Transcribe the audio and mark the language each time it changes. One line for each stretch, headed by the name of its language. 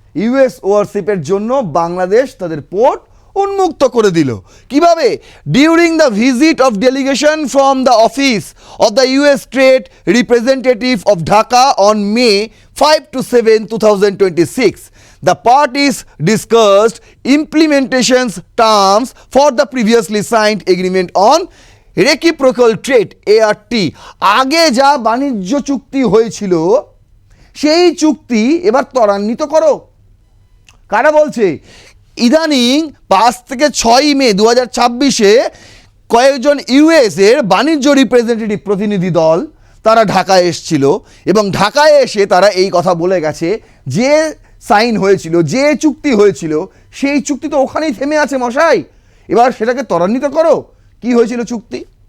Bangla: US ওয়ারশিপের জন্য বাংলাদেশ তাদের port উন্মুক্ত করে দিল। কিভাবে?
English: During the visit of delegation from the office of the US trade representative of Dhaka on May 5 to 7, 2026. The parties discussed implementation terms for the previously signed agreement on reciprocal trade ART।
Bangla: আগে যা বাণিজ্য চুক্তি হয়েছিল সেই চুক্তি এবার ত্বরান্বিত করো। কারা বলছে? ইদানিং 5 থেকে 6 মে 2026-এ কয়েকজন ইউএসের বাণিজ্য রিপ্রেজেন্টেটিভ প্রতিনিধি দল তারা ঢাকায় এসেছিল, এবং ঢাকায় এসে তারা এই কথা বলে গেছে যে সাইন হয়েছিল, যে চুক্তি হয়েছিল, সেই চুক্তি তো ওখানেই থেমে আছে মশাই, এবার সেটাকে ত্বরান্বিত করো। কি হয়েছিল চুক্তি?